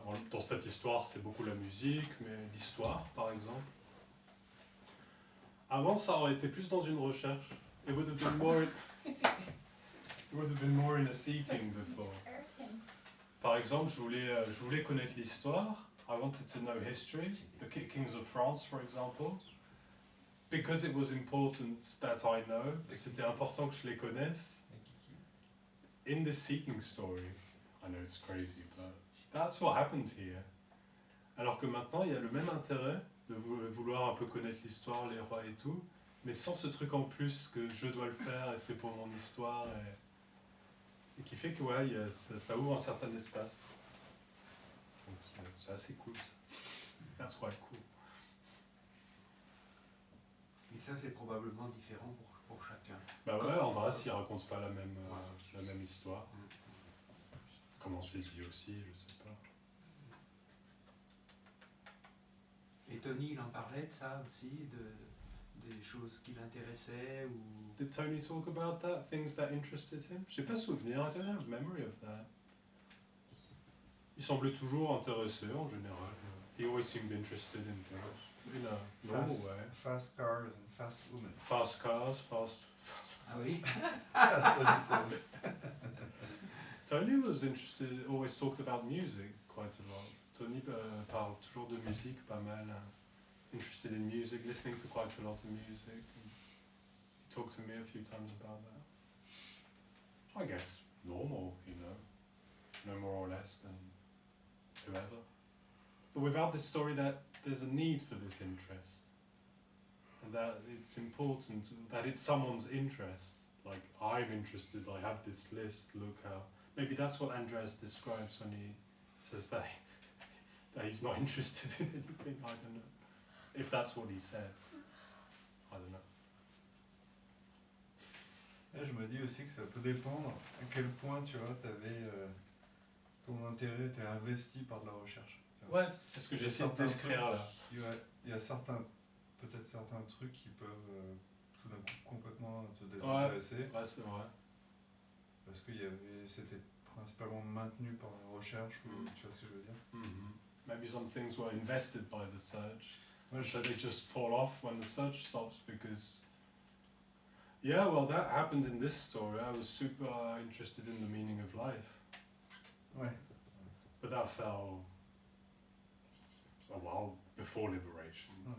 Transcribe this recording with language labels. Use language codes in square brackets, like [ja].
[fr] Dans cette histoire, c'est beaucoup la musique, mais l'histoire par exemple. Avant, ça aurait été plus dans une recherche. [en] It would have been more in a seeking before. [fr] Par exemple, je voulais connaître l'histoire. [en] I wanted to know history, the kings of France, for example, because it was important that I know. [fr] C'était important que je les connaisse. [en] In this seeking story, I know it's crazy, but that's what happened here. [fr] Alors que maintenant, il y a le même intérêt de vouloir un peu connaître l'histoire, les rois et tout, mais sans ce truc en plus que je dois le faire et c'est pour mon histoire, et qui fait que ça ouvre un certain espace. Donc c'est assez cool. [en] That's quite cool. [fr] Et ça, c'est probablement différent pour chacun. Bah ouais, Andras, il raconte pas la même histoire. Comment c'est dit aussi, je sais pas. Et Tony, il en parlait de ça aussi, des choses qui l'intéressaient ou... [en] Did Tony talk about that? Things that interested him? [fr] J'ai pas souvenir, [en] I don't have memory of that. [fr] Il semblait toujours intéressé en général. [en] He always seemed interested in things, in a normal way. Fast cars and fast women. Fast cars, fast... [fr] Ah oui. [en] That's what he says. Tony was interested, always talked about music quite a lot. Tony parle toujours de musique pas mal. Interested in music, listening to quite a lot of music. He talked to me a few times about that. I guess normal, no more or less than whoever. But without this story, that there's a need for this interest, and that it's important that it's someone's interest. Like I'm interested, I have this list. Look how maybe that's what Andreas describes when he says that he's not interested in anything. I don't know if that's what he said. I don't know. [fr] Là, je me dis aussi que ça peut dépendre à quel point tu vois, ton intérêt était investi par de la recherche. Ouais, c'est ce que j'essaie de décrire là. Il y a peut-être certains trucs qui peuvent tout d'un coup complètement te désintéresser. Ouais, c'est vrai. Parce que c'était principalement maintenu par la recherche, ou, tu vois ce que je veux dire? [en] Maybe some things were invested by the search, so they just fall off when the search stops because... Yeah, well, that happened in this story. I was super interested in the meaning of life. [fr] Ouais. [en] But that fell a while before liberation.